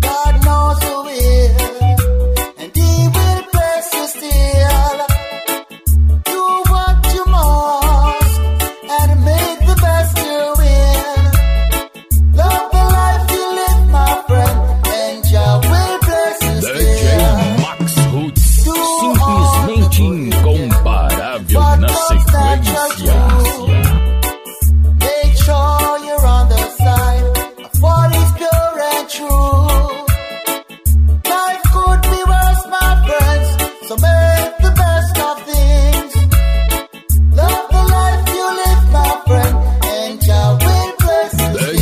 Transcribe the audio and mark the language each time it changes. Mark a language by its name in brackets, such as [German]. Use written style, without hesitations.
[English] God knows who will, and He will bless you still. Do what you must, and make the best you win. Love the life you live, my friend, and Jah will bless you [Portuguese] DJ [English] still. [Portuguese] Max Roots, simplesmente incomparável na sequência. [English] Make sure you're on the side of what is pure and true. Life could be worse, my friends, so make the best of things. Love the life you live, my friend, and Jah will bless you